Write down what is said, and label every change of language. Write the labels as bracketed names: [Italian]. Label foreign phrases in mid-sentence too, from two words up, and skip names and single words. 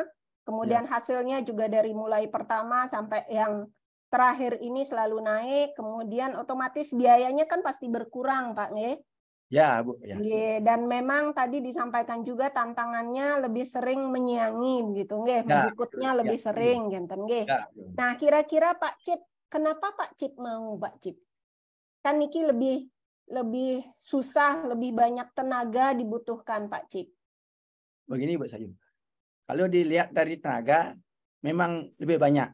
[Indonesian] Kemudian hasilnya juga dari mulai pertama sampai yang terakhir ini selalu naik. Kemudian otomatis biayanya kan pasti berkurang, Pak Nge? Ya, Bu. Ya. Dan memang tadi disampaikan juga tantangannya lebih sering menyiangi, begitu, nggih? Menjukutnya lebih sering, genten, nggih. Nah, kira-kira Pak Cip, kenapa Pak Cip mau, Pak Cip? Kan niki lebih susah, lebih banyak tenaga dibutuhkan, Pak Cip. Begini, Bu Sayu. Kalau dilihat dari tenaga, memang lebih banyak.